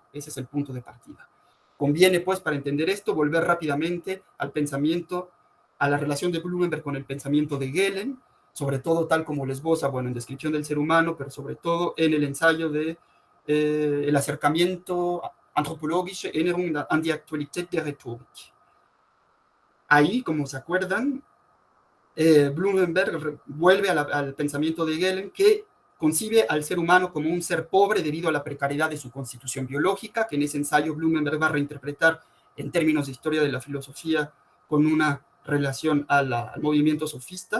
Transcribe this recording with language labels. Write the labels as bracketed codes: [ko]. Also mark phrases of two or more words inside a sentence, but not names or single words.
[es] Ese es el punto de partida. Conviene, pues, para entender esto, volver rápidamente al pensamiento, a la relación de Blumenberg con el pensamiento de Gehlen, sobre todo tal como lo esboza, en Descripción del ser humano, pero sobre todo en el ensayo de el acercamiento antropologische Erinnerung an die Aktualität der Rhetorik. Ahí, como se acuerdan, Blumenberg vuelve al pensamiento de Gehlen, que concibe al ser humano como un ser pobre debido a la precariedad de su constitución biológica, que en ese ensayo Blumenberg va a reinterpretar en términos de historia de la filosofía con una relación al movimiento sofista.